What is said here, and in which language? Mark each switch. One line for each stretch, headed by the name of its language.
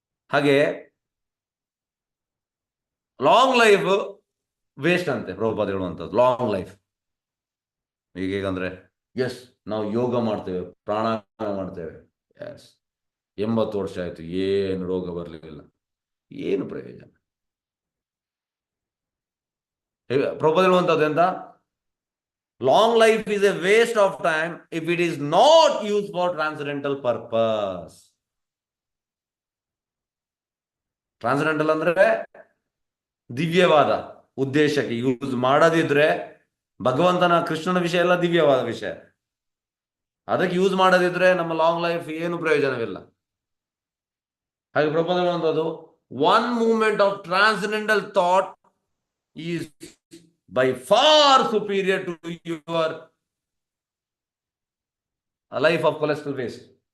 Kannada: ಹಾಗೆ long life waste ಅಂತೆ ಪ್ರಭುಪಾದ ಹೇಳುವಂಥದ್ದು. ಲಾಂಗ್ ಲೈಫ್ ಈಗ ಹೇಗಂದ್ರೆ, ಎಸ್ ನಾವು ಯೋಗ ಮಾಡ್ತೇವೆ, ಪ್ರಾಣಾಯಾಮ ಮಾಡ್ತೇವೆ, ಎಸ್ 80 ವರ್ಷ ಆಯ್ತು, ಏನು ರೋಗ ಬರಲಿಲ್ಲ, ಏನು ಪ್ರಯೋಜನ? ಪ್ರಭುಪಾದ ಹೇಳುವಂಥದ್ದು ಎಂತ,
English: Long life is a waste of time if it is not used for transcendental purpose.
Kannada: Transcendental ಅಂದ್ರೆ ದಿವ್ಯವಾದ ಉದ್ದೇಶಕ್ಕೆ ಯೂಸ್ ಮಾಡದಿದ್ರೆ, ಭಗವಂತನ ಕೃಷ್ಣನ ವಿಷಯ ಎಲ್ಲ ದಿವ್ಯವಾದ ವಿಷಯ, ಅದಕ್ಕೆ ಯೂಸ್ ಮಾಡದಿದ್ರೆ ನಮ್ಮ ಲಾಂಗ್ ಲೈಫ್ ಏನು ಪ್ರಯೋಜನವಿಲ್ಲ. ಹಾಗೆ ಪ್ರಭುಪಾದ ಹೇಳುವಂಥದ್ದು,
English: One moment of transcendental thought is by far superior to your life of cholesterol waste.